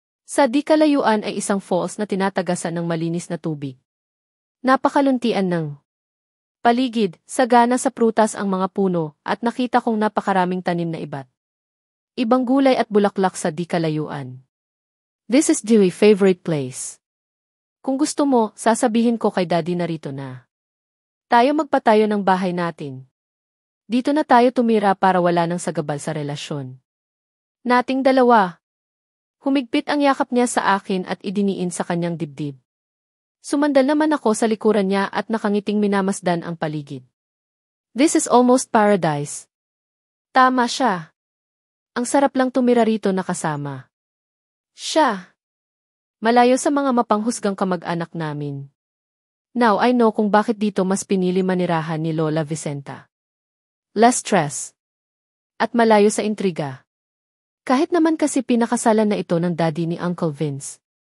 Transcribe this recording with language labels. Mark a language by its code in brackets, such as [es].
[tl] Sa di kalayuan ay isang falls na tinatagasan ng malinis na tubig. Napakaluntian ng paligid, sagana sa prutas ang mga puno at nakita kong napakaraming tanim na iba't ibang gulay at bulaklak sa di kalayuan. [en] This is Dewey favorite place. [tl] Kung gusto mo, sasabihin ko kay Daddy narito na tayo magpatayo ng bahay natin. Dito na tayo tumira para wala nang sagabal sa relasyon nating dalawa. Humigpit ang yakap niya sa akin at idiniin sa kanyang dibdib. Sumandal naman ako sa likuran niya at nakangiting minamasdan ang paligid. [en] This is almost paradise. [tl] Tama siya. Ang sarap lang tumira rito na kasama siya. Malayo sa mga mapanghusgang kamag-anak namin. [en] Now I know [tl] kung bakit dito mas pinili manirahan ni Lola Vicenta. [en] Less stress. [tl] At malayo sa intriga. Kahit naman kasi pinakasalan na ito ng daddy ni Uncle Vince.